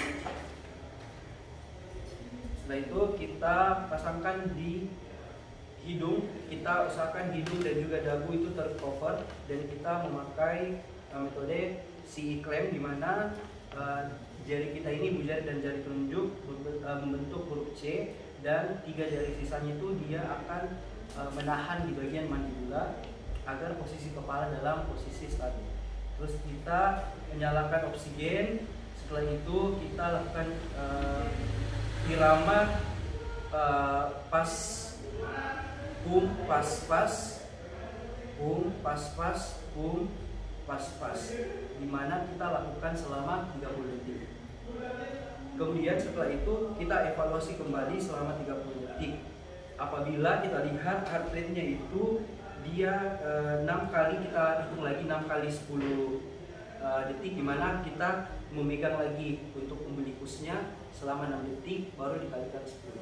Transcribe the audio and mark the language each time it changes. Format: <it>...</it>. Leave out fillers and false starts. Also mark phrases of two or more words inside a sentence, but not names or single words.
<id>Setelah itu kita pasangkan di hidung, kita usahakan hidung dan juga dagu itu tercover, dan kita memakai metode CE clamp, di mana jari kita ini, ibu jari dan jari telunjuk membentuk huruf C, dan 3 jari sisanya itu dia akan menahan di bagian mandibula agar posisi kepala dalam posisi stabil. Terus kita menyalakan oksigen. Setelah itu kita lakukan irama pas pum pas pas pum pas pas pum pas pas, dimana kita lakukan selama 30 detik. Kemudian setelah itu kita evaluasi kembali selama 30 detik. Apabila kita lihat</id> <en>heart rate-</en> <id>nya itu dia 6 kali, kita hitung lagi 6 kali 10 detik, dimana kita memegang lagi untuk umbilikusnya selama 6 detik baru dikalikan 10.</id>